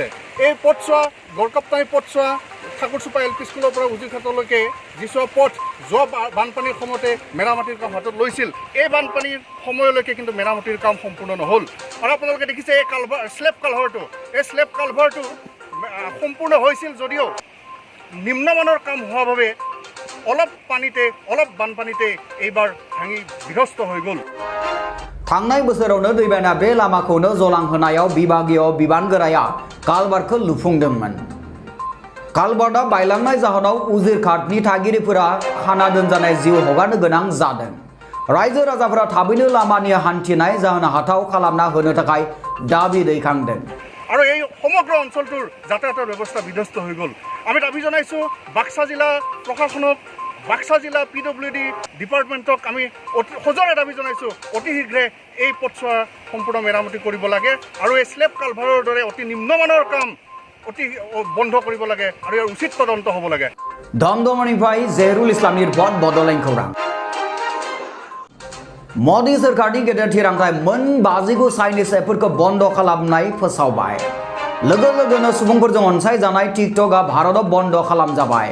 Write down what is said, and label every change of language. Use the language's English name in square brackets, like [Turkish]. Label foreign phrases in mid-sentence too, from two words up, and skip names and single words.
[Assamese] এই পথছোৱা গড়কাপ্তানি পথছোৱা ঠাকুৰচুপা এলপি স্কুলৰ পৰা উজিৰঘাটলৈকে যিছোৱা পথ যোৱা বানপানীৰ সময়তে মেৰামতিৰ কাম হাতত লৈছিল, এই বানপানীৰ সময়লৈকে কিন্তু মেৰামতিৰ কাম সম্পূৰ্ণ নহ'ল। আৰু আপোনালোকে দেখিছে এই স্লেব কালভাৰটো সম্পূৰ্ণ হৈছিল যদিও নিম্নমানৰ কাম হোৱাৰ বাবে অলপ বানপানীতে এইবাৰ ভাঙি বিধ্বস্ত হৈ গ'ল। [Bodo] थांनाय बोसोरावनो दैबाना बे लामाखौनो जलांहोनायाव विभागीय बिबानगोराया कालभार्टखौ लुफुंदोंमोन। कालभार्टआ बायलांनाय जाहोनाव उजिरघाटनि थागिरिफोरा खाना दोनजानाय जिउ हगारनो गोनां जादों। रायजो राजाफोरा थाबैनो लामानि हान्थिनाय जाहोनो हाथाव खालामना होनो थाखाय दाबी दैखांदों। [Assamese] আৰু এই সমগ্ৰ অঞ্চলটোৰ যাতায়াতৰ ব্যৱস্থা বিধ্বস্ত হৈ গ'ল। আমি দাবী জনাইছোঁ বাক্সা জিলা প্ৰশাসনক, বাক্সা জিলা PWD ডিপাৰ্টমেণ্টক আমি সজোৰে দাবী জনাইছোঁ অতি শীঘ্ৰে এই পথছোৱা সম্পূৰ্ণ মেৰামতি কৰিব লাগে আৰু এই স্লেব কালভাৰৰ দৰে অতি নিম্নমানৰ কাম অতি বন্ধ কৰিব লাগে আৰু ইয়াৰ উচিত তদন্ত হ'ব লাগে। [Bodo] धमधमानिफ्राय जहिरुल इस्लामनि रिपर्ट बड'लेण्ड खौरां। मदि सोरखारनि गेदेर थिरांथाय मोन 50 चाइनिज एपफोरखौ बन्द खालामनाय फोसावबाय। लोगो लोगोनो सुबुंफोरजों अनसायजानाय टिकटकआ भारताव बन्द खालामजाबाय।